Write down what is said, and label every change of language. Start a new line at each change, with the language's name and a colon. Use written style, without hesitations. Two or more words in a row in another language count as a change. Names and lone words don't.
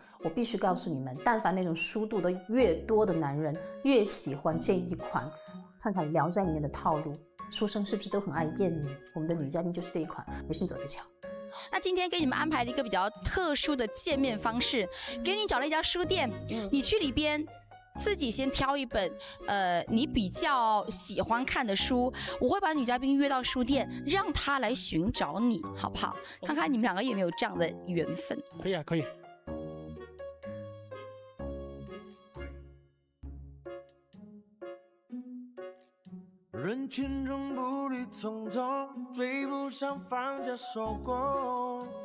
Chinese: 我必須告訴你們，但凡那種熟讀的越多的男人，越喜歡這一款。看看《聊齋》裡面的套路，書生是不是都很愛豔女？我們的女嘉賓就是這一款，不信走着瞧。那今天給你們安排了一個比較特殊的見面方式，給你找了一家書店，你去裡邊自己先挑一本你比較喜歡看的書，我會把女嘉賓約到書店，讓她來尋找你，好不好？看看你們兩個有沒有這樣的緣分。可以啊，可以。人群中步履匆匆，追不上放假收工，